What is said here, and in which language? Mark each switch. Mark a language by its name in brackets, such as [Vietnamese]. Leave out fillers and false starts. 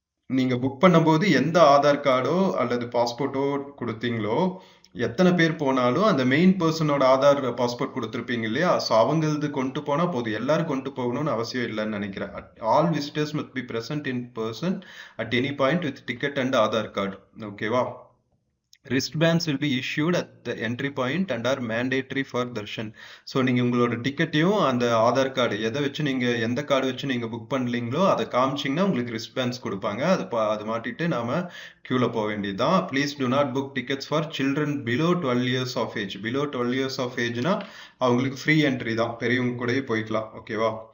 [Tamil] நீங்க புக் பண்ணும்போது எந்த ஆதார் கார்டோ அல்லது பாஸ்போர்ட்டோ கொடுத்தீங்களோ, எத்தனை பேர் போனாலும் அந்த மெயின் பர்சனோட ஆதார், பாஸ்போர்ட் கொடுத்துருப்பீங்க இல்லையா? ஸோ அவங்களது கொண்டு போனா போதும். எல்லாரும் கொண்டு போகணும்னு அவசியம் இல்லைன்னு நினைக்கிறேன். [English] All visitors must be present in person at any point with ticket and Aadhaar card. [Tamil] ஓகேவா? [English] wristbands will be issued at the entry point and are mandatory for darshan. [Tamil] So நீங்கள் உங்களோட டிக்கெட்டையும் அந்த ஆதார் கார்டு எதை வச்சு நீங்கள், எந்த கார்டு வச்சு நீங்கள் புக் பண்ணலீங்களோ அதை காமிச்சிங்கன்னா உங்களுக்கு ரிஸ்ட்பேண்ட்ஸ் கொடுப்பாங்க. அது மாட்டிட்டு நாம கியூவில் போக வேண்டியதுதான். [English] Please do not book tickets for children below 12 years of age. below 12 years of ageனா [Tamil] அவங்களுக்கு ஃப்ரீ என்ட்ரி தான், பெரியவங்க கூடயே போய்க்கலாம். ஓகேவா?